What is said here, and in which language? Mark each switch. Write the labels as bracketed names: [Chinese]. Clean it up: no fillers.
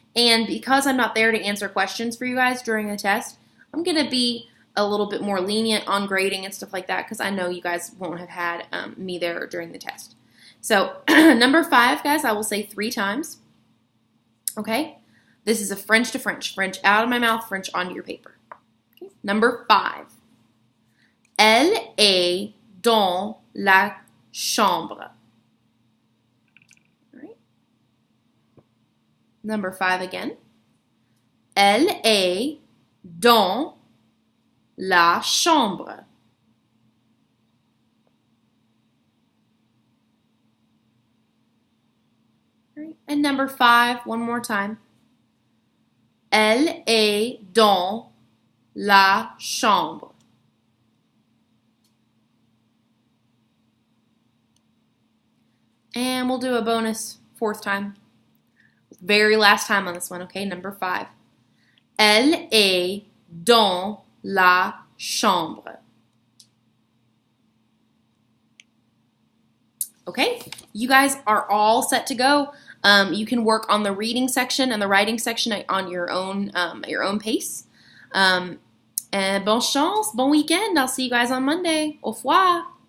[English] And because I'm not there to answer questions for you guys during the test, I'm going to be a little bit more lenient on grading and stuff like that because I know you guys won't have had me there during the test. So number 5, guys, I will say 3 times. Okay? This is a French to French. French out of my mouth, French onto your paper. Okay? Number 5. [French] Elle est dans la chambre. [English] All right. Number 5 again. [French] Elle est dans la chambre. [English] All right. And number 5, one more time. [French] Elle est dans la chambre. [English] And we'll do a bonus 4th time. Very last time on this one, okay? Number 5. [French] Elle est dans la chambre. [English] Okay, you guys are all set to go. You can work on the reading section and the writing section on your own pace. And [French] bonne chance, bon weekend. [English] I'll see you guys on Monday. [French] Au revoir.